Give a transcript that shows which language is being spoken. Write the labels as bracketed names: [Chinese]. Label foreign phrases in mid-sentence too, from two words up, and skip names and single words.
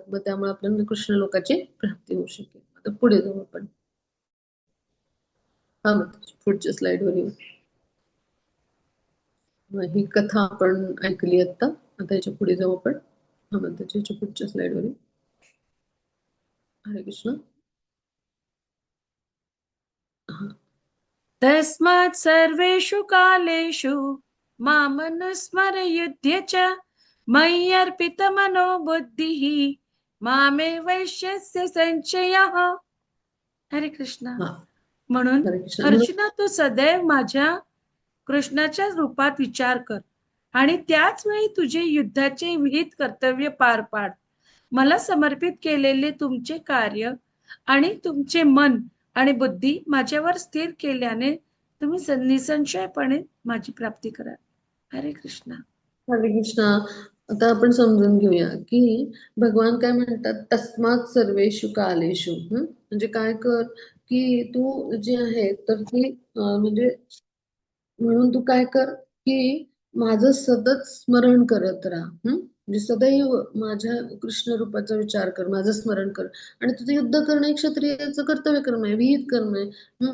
[Marathi] मग त्यामुळे आपल्याला कृष्ण लोकाची प्राप्ती होऊ शकेल. आता पुढे जाऊ आपण. हा, मग पुढच्या स्लाइडवर येऊ. ही कथा आपण ऐकली आता याच्या पुढे जाऊ आपण. हा, मग त्याच्या पुढच्या स्लाइडवर येऊ. हरे कृष्ण. [Sanskrit] तस्मात् सर्वेषु कालेषु मामनुस्मरयुध्य च मय्यर्पितमनो बुद्धिः मामे वैश्यस्य संशयः. [Marathi] हरे कृष्ण. हा, म्हणून हरे कृष्ण. अर्जुना, तू सदैव माझ्या कृष्णाच्या रूपात विचार कर आणि त्याच वेळी तुझे युद्धाचे विहित कर्तव्य पार पाड. मला समर्पित केलेले तुमचे कार्य आणि तुमचे मन आणि बुद्धी माझ्यावर स्थिर केल्याने तुम्ही निसंशयपणे माझी प्राप्ती कराल. हरे कृष्ण. हरे कृष्ण. आता आपण समजून घेऊया की भगवान काय म्हणतात, [Sanskrit] तस्मात सर्वेषु कालेषु. [Marathi] म्हणजे काय कर की तू जे आहे तर ती म्हणजे म्हणून तू काय कर की माझं सतत स्मरण करत राहा. म्हणजे सदैव माझ्या कृष्ण रूपाचा विचार कर, माझं स्मरण कर. आणि तुझं युद्ध करणं हे क्षत्रियाचं कर्तव्य कर्म आहे, विहित कर्म आहे.